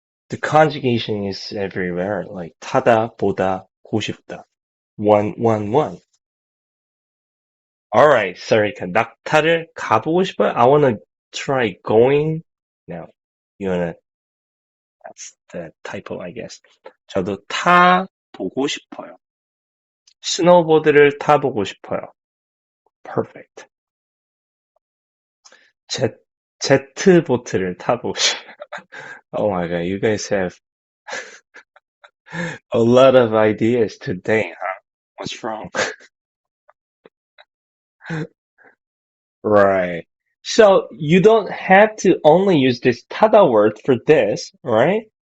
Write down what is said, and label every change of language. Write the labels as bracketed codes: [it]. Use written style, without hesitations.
[en] The conjugation is everywhere, like 타다, 보다, 고 싶다. One. Alright, Sarika. [ko] 낙타를 가보고 싶어요? [en] I wanna try going. Now, you wanna, that's the typo, I guess. [ko] 저도 타보고 싶어요. 스노보드를 타보고 싶어요. [en] Perfect. [ko] 제트보트를 타보고 싶어요. [en] Oh my god, you guys have a lot of ideas today, huh? What's wrong? Right. So you don't have to only use this tada word for this, right?